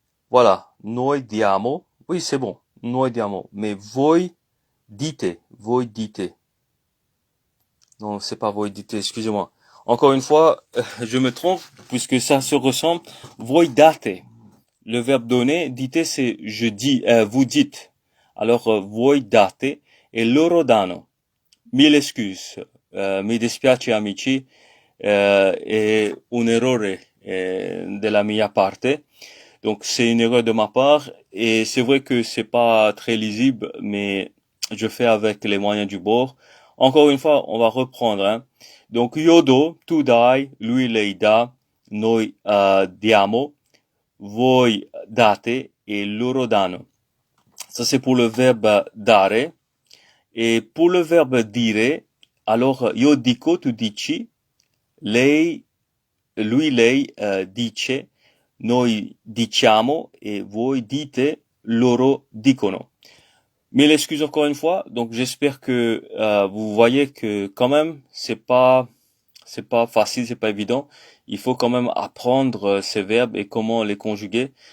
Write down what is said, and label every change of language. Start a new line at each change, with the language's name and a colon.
French: Voilà,
Italian: noi diamo.
French: Oui, c'est bon.
Italian: Noi diamo.
French: Mais
Italian: voi dite.
French: Non, c'est pas
Italian: voi dite.
French: Excusez-moi. Encore une fois, je me trompe puisque ça se ressemble.
Italian: Voi date.
French: Le verbe donner, dite, c'est je dis, vous dites. Alors,
Italian: voi date
French: et
Italian: loro danno.
French: Mille excuses.
Italian: Mi dispiace amici, è un errore della mia parte.
French: Donc c'est une erreur de ma part et c'est vrai que c'est pas très lisible, mais je fais avec les moyens du bord. Encore une fois, on va reprendre. Hein. Donc
Italian: yodo, tu dai, lui lei dà, noi diamo, voi date
French: et
Italian: loro danno.
French: Ça c'est pour le verbe dare. Et pour le verbe dire, alors
Italian: io dico, tu dici, lei, lui, lei dice, noi diciamo
French: et
Italian: voi dite, loro dicono.
French: Mille excuses encore une fois. Donc j'espère que vous voyez que quand même c'est pas facile, c'est pas évident. Il faut quand même apprendre ces verbes et comment les conjuguer.